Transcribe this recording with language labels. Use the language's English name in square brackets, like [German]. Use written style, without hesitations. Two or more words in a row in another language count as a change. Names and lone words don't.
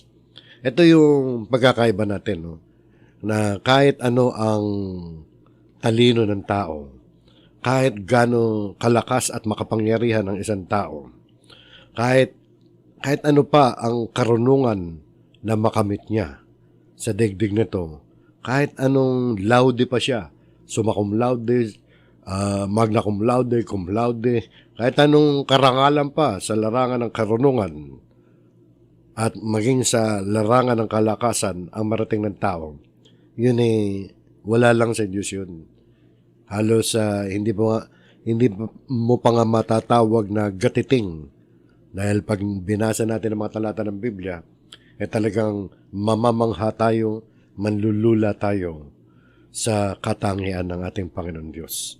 [Filipino] Ito yung pagkakaiba natin, no? Na kahit ano ang talino ng tao, kahit gaano kalakas at makapangyarihan ng isang tao, kahit ano pa ang karunungan na makamit niya sa daigdig nito, kahit anong laude pa siya, [Latin] summa cum laude, magna cum laude, [Filipino] kahit anong karangalan pa sa larangan ng karunungan at maging sa larangan ng kalakasan ang marating ng tao, yun wala lang sa Diyos yun. Halos hindi mo pa nga matatawag na gatiting, dahil pag binasa natin ang mga talata ng Biblia, talagang mamamangha tayo, manlulula tayo sa katangian ng ating Panginoon Diyos.